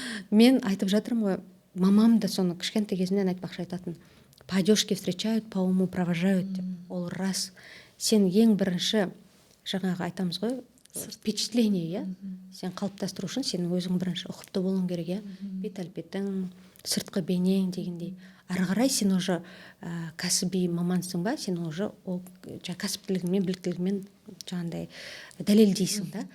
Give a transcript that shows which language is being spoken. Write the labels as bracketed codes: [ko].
[kk] Мен айтып жатырмын ғой, мамам да соны кішкентай кезімнен айтпақшы айтатын. [ru] По одежке встречают, по уму провожают деп. [kk] Ол рас. Сен ең бірінші жаңағы айтамыз ғой, впечатление, сен қалыптастыру үшін сенің өзің бірінші ұқыпты болуың керек, бет әлпетің, сыртқы бейнең дегендей. Ары қарай сен уже кәсіби мамансың ба, сен уже кәсіптілігіңмен, біліктілігіңмен жаңағындай дәлелдейсің да.